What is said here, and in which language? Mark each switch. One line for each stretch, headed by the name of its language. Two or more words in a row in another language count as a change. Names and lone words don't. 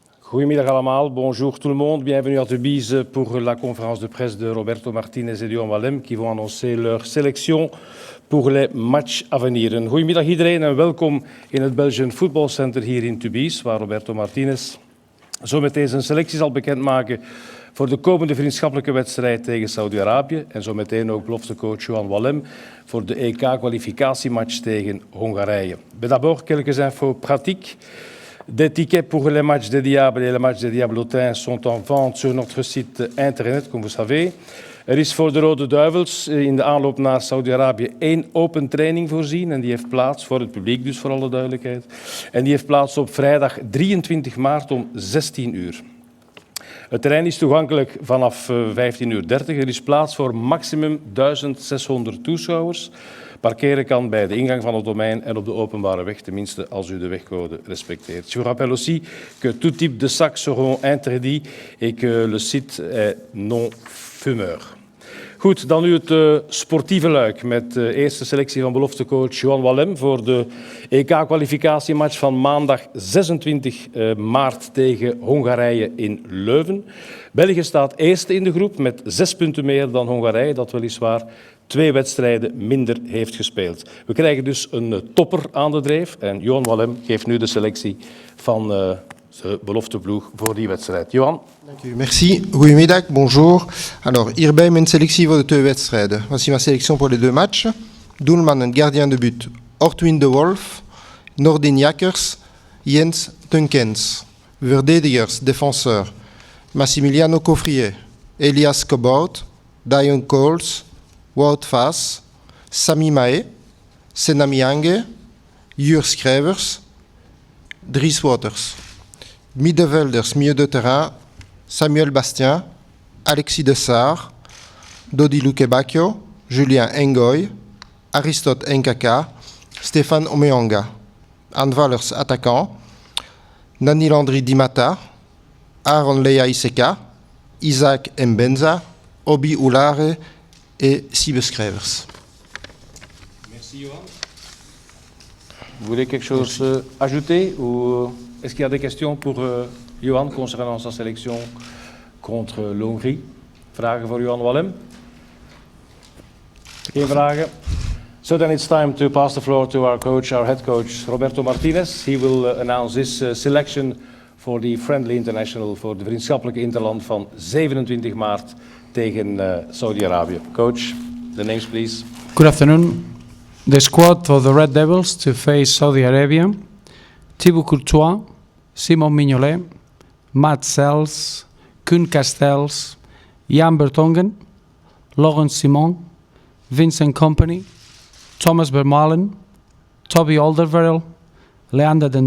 Dutch: Goedemiddag allemaal,
French: bonjour tout le monde, bienvenue à Tubize pour la conférence de presse de Roberto Martinez et Johan Wallem qui vont annoncer leur sélection pour les matchs à venir.
Dutch: Een goedemiddag iedereen en welkom in het Belgian Football Center hier in Tubize, waar Roberto Martinez zometeen zijn selectie zal bekendmaken voor de komende vriendschappelijke wedstrijd tegen Saudi-Arabië en zometeen ook beloftecoach Johan Wallem voor de EK-kwalificatiematch tegen Hongarije.
French: Mais d'abord, quelques infos pratiques. Des tickets pour les matchs des Diables et les matchs des Diablotins sont en vente sur notre site internet, comme vous savez.
Dutch: Er is voor de Rode Duivels in de aanloop naar Saudi-Arabië 1 open training voorzien en die heeft plaats, voor het publiek dus voor alle duidelijkheid, en die heeft plaats op vrijdag 23 maart om 16 uur. Het terrein is toegankelijk vanaf 15:30 uur. Er is plaats voor maximum 1600 toeschouwers. Parkeren kan bij de ingang van het domein en op de openbare weg, tenminste als u de wegcode respecteert.
French: Je vous rappelle aussi que tout type de sacs seront interdits et que le site est non-fumeur.
Dutch: Goed, dan nu het sportieve luik met de eerste selectie van beloftecoach Johan Wallem voor de EK-kwalificatiematch van maandag 26 maart tegen Hongarije in Leuven. België staat eerste in de groep met 6 punten meer dan Hongarije, dat weliswaar 2 wedstrijden minder heeft gespeeld. We krijgen dus een topper aan de dreef en Johan Wallem geeft nu de selectie van de belofteploeg voor die wedstrijd. Johan? Dank u, merci. Goedemiddag,
French: bonjour. Alors,
Dutch: hierbij mijn selectie voor de 2 wedstrijden.
French: Voici ma sélection pour les 2 matchs.
Dutch: Doelman en
French: gardien de but,
Dutch: Ortwin de Wolf, Nordin Jakkers, Jens Tunkens. Verdedigers, défenseur, Massimiliano Coffrier, Elias Kobout, Dion Coles, Wout Vaas, Sami Mae, Senami Ange, Jur Schrijvers, Dries Waters. Middenvelders,
French: milieu de terrain, Samuel Bastien, Alexis Dessart, Dodi Lukebakio, Julien Engoy, Aristote Nkaka, Stéphane Omeonga.
Dutch: Aanvallers, attaquant, Nani Landry Dimata, Aaron Lea Iseka, Isaac Mbenza, Obi Oulare et Siebe Schrijvers.
French: Merci Johan. Vous voulez quelque chose ajouter ou est-ce qu'il y a des questions pour Johan concernant sa sélection contre l'Hongrie?
Dutch: Vragen voor Johan Wallem? Geen vragen?
English: So then it's time to pass the floor to our coach, our head coach, Roberto Martinez. He will announce his selection for the friendly international,
Dutch: voor de vriendschappelijke interland van 27 maart tegen Saudi-Arabië.
English: Coach, the names please. Good afternoon. The squad of the Red Devils to face Saudi Arabia: Thibaut Courtois, Simon Mignolet, Matt Sells, Koen Castells, Jan Bertongen, Laurent Simon, Vincent Kompany, Thomas Vermaelen, Toby Alderweireld, Leander Den